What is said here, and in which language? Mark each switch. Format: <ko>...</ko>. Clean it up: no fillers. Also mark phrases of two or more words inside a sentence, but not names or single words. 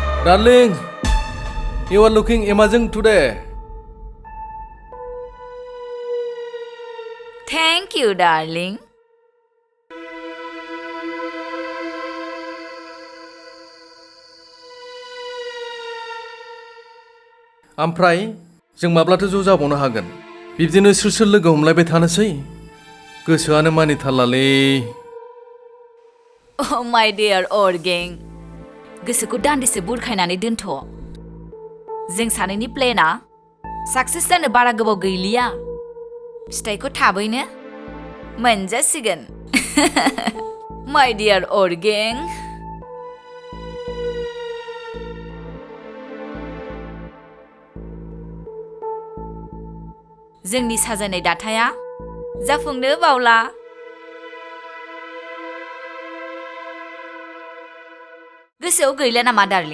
<en>Darling, you are looking amazing today. Thank you, darling.</en> <brx>ओमफ्राय जों माब्लाथो ज' जाबावनो हागोन बिब्दिनो सोर सोर लोगो हमलायबाय थानोसै गोसोआनो मानिथारलालै</brx> <en>Oh my dear old gang.</en> <brx>गोसोखौ दान्दिसे बुरखायनानै दोनथ'। जों सानैनि प्लेनआ साक्सेस जानो बारा गोबाव गैलिया। फिथाइखौ थाबैनो मोनजासिगोन।</brx> <en>My dear old gang.</en> <brx>जोंनि साजायनाय दाथाया जाफुंनो बावला। गोसोआव गैला नामा डार्लिं?</brx>